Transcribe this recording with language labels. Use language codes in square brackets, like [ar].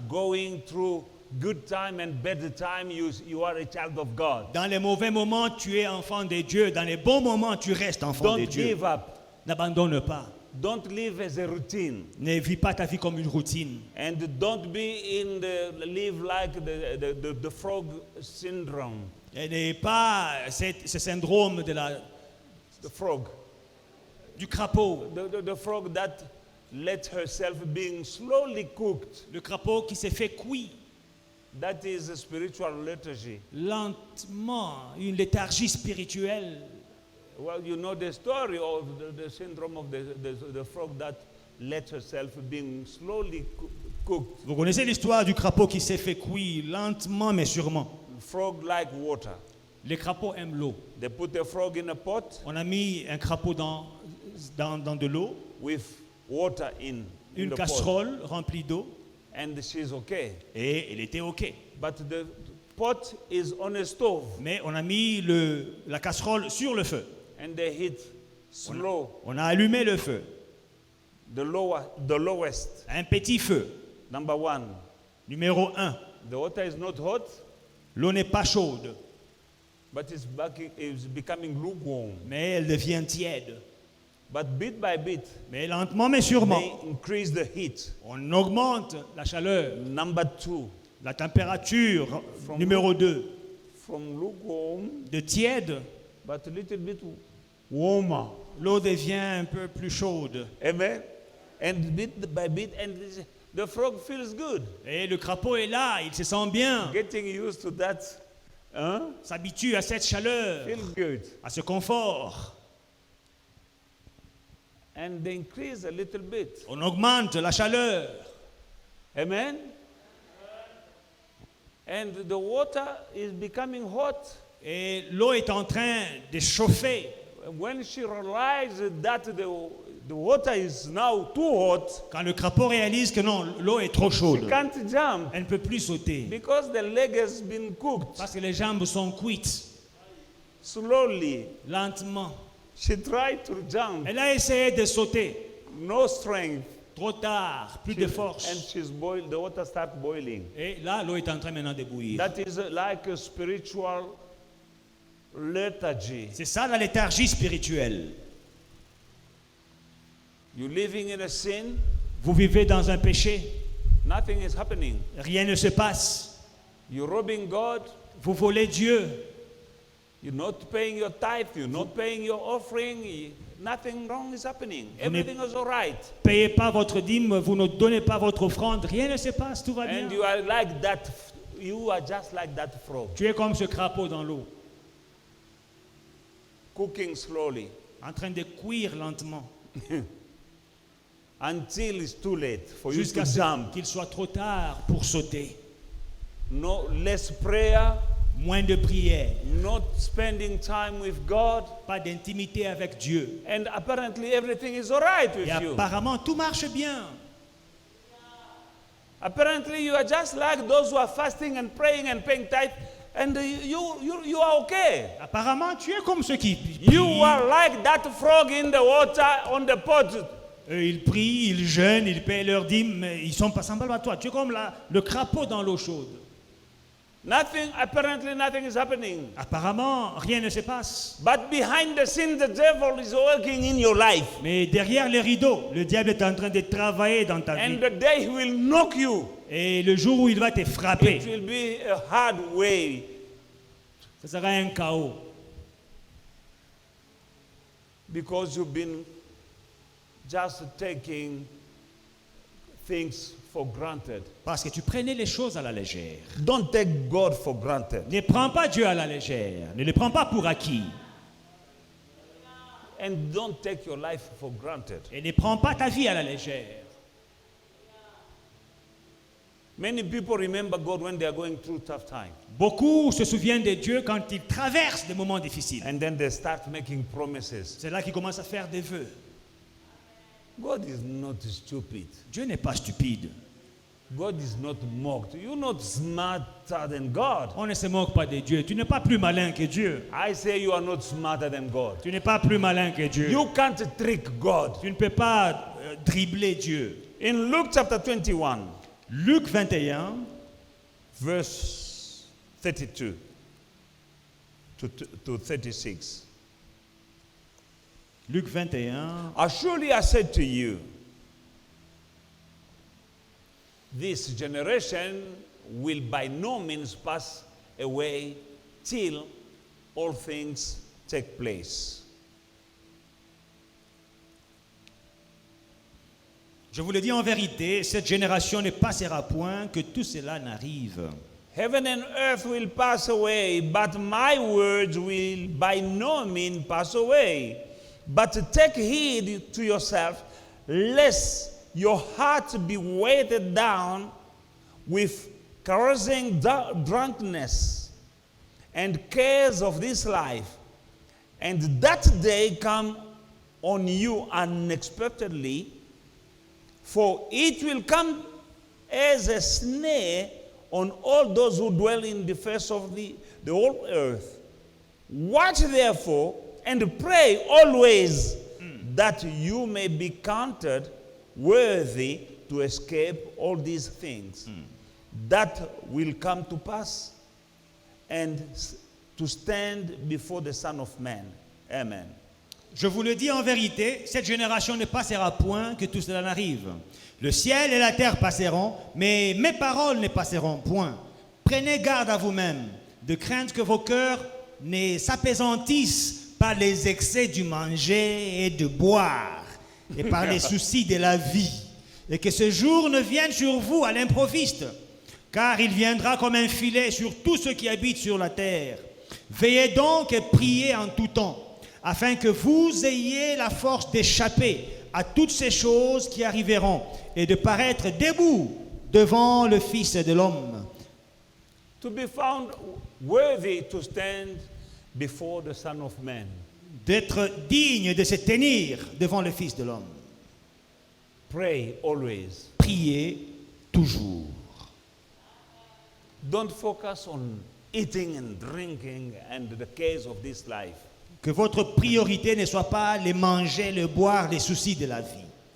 [en] Going through good time and bad time, you are a child of God. [fr] Dans les mauvais moments, tu es enfant de Dieu. Dans les bons moments, tu restes enfant de [en] Don't [fr] Dieu. [en] give up. [fr] N'abandonne pas. [en] Don't live as a routine. [fr] Ne vis pas ta vie comme une routine. [en] And don't be live like the frog syndrome. [fr] Et n'est pas ce syndrome [en] The frog. [fr] du crapaud. [en] The frog that let herself being slowly cooked. [fr] Le crapaud qui s'est fait cuire [en] That is a spiritual lethargy. [fr] lentement, une léthargie spirituelle. [en] Well, you know the story of the syndrome of the frog that let herself being slowly cooked. [fr] Vous connaissez l'histoire du crapaud qui s'est fait cuire lentement mais sûrement. [en] Frog like water. [fr] Les crapauds aiment l'eau. [en] They put a frog in a pot [fr] On a mis un crapaud dans de l'eau, [en] with water in [fr] une [en] the pot, [fr] casserole remplie d'eau, [en] and she's okay. [fr] et elle était OK. [en] But the pot is on a stove, [fr] Mais on a mis la casserole sur le feu. [en] and they hit slow, [fr] On a allumé le feu. [en] the lowest. [fr] Un petit feu. [en] Number one, [fr] Numéro 1. [en] the water is not hot, [fr] L'eau n'est pas chaude, [en] but it's becoming lukewarm. [fr] mais elle devient tiède. [en] But bit by bit, [fr] Mais lentement mais sûrement, [en] they increase the heat. [fr] on augmente la chaleur. [en] Number two, [fr] La température, numéro 2, [en] from lukewarm, [fr] de tiède, [en] but a little bit warmer. [fr] l'eau devient un peu plus chaude. [en] Amen. And bit by bit, and the frog feels good. [fr] Et le crapaud est là, il se sent bien, [en] Getting used to that, [fr] s'habitue à cette chaleur, [en] feel good. [fr] à ce confort. [en] And they increase a little bit. [fr] On augmente la chaleur. [en] Amen. And the water is becoming hot. [fr] Et l'eau est en train de chauffer. [en] When she realizes that the water is now too hot, [fr] Quand le crapaud réalise que non, l'eau est trop [en] she [fr] chaude, [en] can't jump [fr] elle ne peut plus sauter. [en] because the leg has been cooked. [fr] Parce que les jambes sont cuites. [en] Slowly, [fr] Lentement. [en] she tried to jump. [fr] Elle a essayé de sauter. [en] No strength. [fr] Trop tard, plus de [en] And [fr] force. [en] she's boiled. The water starts boiling. [fr] Et là, l'eau est en train maintenant de bouillir. [en] That is like a spiritual lethargy. [fr] C'est ça la léthargie spirituelle. [en] You're living in a sin, [fr] Vous vivez dans un péché, [en] nothing is happening. [fr] rien ne se passe. [en] You're robbing God, [fr] Vous volez Dieu. [en] you're not paying your tithe, you're not paying your offering, nothing wrong is happening. Everything is all right. [fr] Payez pas votre dîme, vous ne donnez pas votre offrande, rien ne se passe, tout va bien. [en] And you are like that, you are just like that frog, [fr] Tu es comme ce crapaud dans l'eau, [en] cooking slowly [fr] en train de cuire lentement, [en] until it's too late for you to [fr] jusqu'à ce [en] jump. [fr] qu'il soit trop tard pour sauter. [en] No less prayer, [fr] Moins de prière, [en] not spending time with God, [fr] pas d'intimité avec Dieu. [en] and apparently everything is all right with [fr] Et [en] you. [fr] apparemment, tout marche bien. [en] Apparently you are just like those who are fasting and praying and paying tithe, and you are okay. [fr] Apparemment, tu es comme ceux qui [en] You [fr] prient. [en] are like that frog in the water on the pot. [fr] Eux, ils prient, ils jeûnent, ils paient leur dîme, mais ils sont pas semblables à toi. Tu es comme le crapaud dans l'eau chaude. [en] Apparently nothing is happening. [fr] Apparemment, rien ne se passe. [en] But behind the scenes, the devil is working in your life. [fr] Mais derrière les rideaux, le diable est en train de travailler dans ta [en] And [fr] vie. [en] the day he will knock you, [fr] Et le jour où il va te frapper, [en] it will be a hard way. [fr] ce sera un chaos. [en] Because you've been just taking things for granted. [fr] Parce que tu prenais les choses à la légère. [en] Don't take God for granted. [fr] Ne prends pas Dieu à la légère. Ne le prends pas pour acquis. [en] And don't take your life for granted. [fr] Et ne prends pas ta vie à la légère. [en] Many people remember God when they are going through tough times. [fr] Beaucoup se souviennent de Dieu quand ils traversent des moments difficiles. [en] And then they start making promises. [fr] C'est là qu'ils commencent à faire des vœux. [en] God is not stupid. [fr] Dieu n'est pas stupide. [en] God is not mocked. You're not smarter than God. [fr] On ne se moque pas de Dieu. Tu n'es pas plus malin que Dieu. [en] I say you are not smarter than God. [fr] Tu n'es pas plus malin que Dieu. [en] You can't trick God. [fr] Tu ne peux pas dribbler Dieu. [en] In Luke chapter 21, [fr] Luc 21, [en] verse 32 to 36. [fr] Luc 21, [en] Surely I said to you, this generation will by no means pass away till all things take place. [fr] je vous le dis en vérité, cette génération ne passera point que tout cela n'arrive. [en] Heaven and earth will pass away, but my words will by no means pass away. But take heed to yourself, lest your heart be weighted down with carousing drunkenness and cares of this life, and that day come on you unexpectedly, for it will come as a snare on all those who dwell in the face of the whole earth. Watch therefore and pray always that you may be counted worthy to escape all these things that will come to pass and to stand before the Son of Man. Amen. [fr] Je vous le dis en vérité, cette génération ne passera point que tout cela n'arrive. Le ciel et la terre passeront, mais mes paroles ne passeront point. Prenez garde à vous-même, de crainte que vos cœurs ne s'apaisantissent par les excès du manger et de boire, et par les soucis de la vie, et que ce jour ne vienne sur vous à l'improviste, car il viendra comme un filet sur tous ceux qui habitent sur la terre. Veillez donc et priez en tout temps, afin que vous ayez la force d'échapper à toutes ces choses qui arriveront et de paraître debout devant le Fils de l'homme. [en] To be found worthy to stand before the Son of Man. [fr] D'être digne de se tenir devant le Fils de l'homme. [en] Pray always. [fr] Priez toujours. [en] Don't focus on eating and drinking and the cares of this life. [fr] Que votre priorité ne soit pas les manger, le boire, les soucis de la vie.